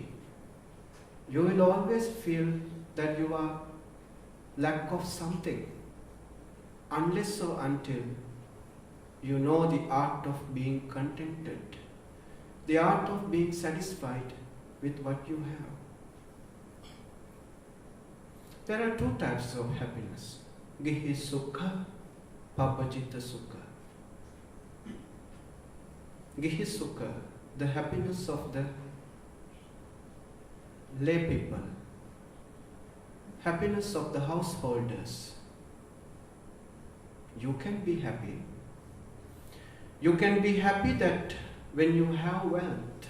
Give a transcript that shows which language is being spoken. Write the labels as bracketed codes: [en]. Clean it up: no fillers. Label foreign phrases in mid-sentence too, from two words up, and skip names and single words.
[en] You will always feel that you are lack of something, unless or until you know the art of being contented, the art of being satisfied with what you have. There are two types of happiness: [pi] gihi sukha, papajita sukha. Gihi sukha, [en] the happiness of the lay people, happiness of the householders. You can be happy. You can be happy that when you have wealth.